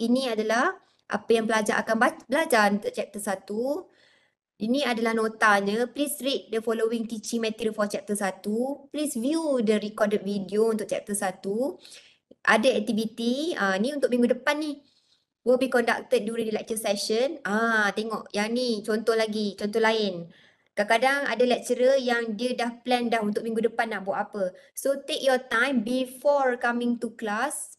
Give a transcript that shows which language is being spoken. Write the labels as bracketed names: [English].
[Malay] Ini adalah apa yang pelajar akan belajar untuk chapter 1. Ini adalah notanya. [English] Please read the following teaching material for chapter 1. Please view the recorded video [Malay] untuk chapter 1. Ada aktiviti. Ni untuk minggu depan ni. [English] Will be conducted during the lecture session. [Malay] Tengok yang ni contoh lagi, contoh lain. Kadang-kadang ada lecturer yang dia dah plan dah untuk minggu depan nak buat apa. [English] So take your time before coming to class.